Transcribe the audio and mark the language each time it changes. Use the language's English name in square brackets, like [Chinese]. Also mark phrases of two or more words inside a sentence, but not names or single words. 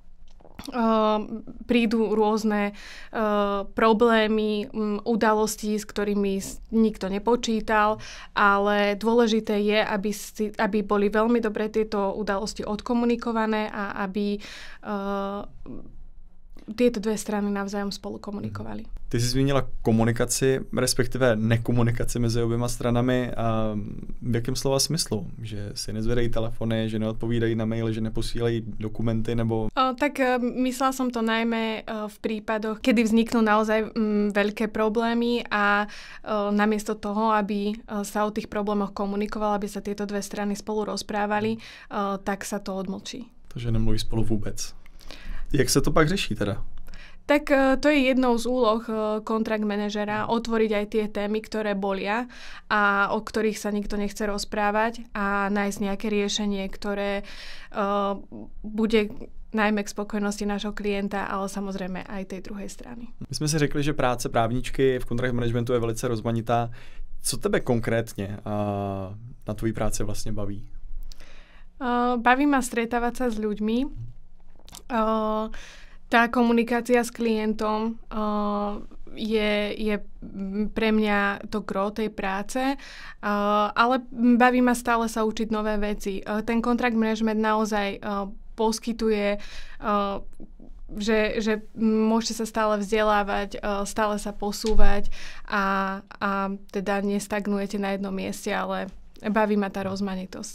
[Slovak] prídu rôzne problémy, udalosti, s ktorými nikto nepočítal, ale dôležité je, aby boli veľmi dobre tieto udalosti odkomunikované a aby tieto dve strany navzájom spolu komunikovali. [Czech] Ty jsi zmínila komunikaci, respektive nekomunikaci mezi oběma stranami. A v jakém slova smyslu? Že si nezvedají telefony, že neodpovídají na maily, že neposílají dokumenty, nebo... [Slovak] Myslela som to najmä v prípadoch, kedy vzniknú naozaj veľké problémy a namiesto toho, aby sa o tých problémoch komunikovalo, aby sa tieto dve strany spolu rozprávali, tak sa to odmlčí. [Czech] Takže nemluví spolu vůbec. Jak se to pak řeší teda? [Slovak] Tak to je jednou z úloh kontrakt manažera otvoriť aj tie témy, ktoré bolia a o ktorých sa nikto nechce rozprávať a nájsť nejaké riešenie, ktoré bude najmä k spokojnosti nášho klienta, ale samozrejme aj tej druhej strany. [Czech] My jsme si řekli, že práce právničky v [English] kontrakt managementu [Czech] je velice rozmanitá. Co tebe konkrétně na tvojí práci vlastně baví? [Slovak] Baví ma stretávať sa s ľuďmi. Tá komunikácia s klientom je pre mňa to gro tej práce, ale baví ma stále sa učiť nové veci. Ten [English] contract management [Slovak] naozaj poskytuje, že môžete sa stále vzdelávať, stále sa posúvať a teda nestagnujete na jednom mieste, ale baví ma tá rozmanitosť.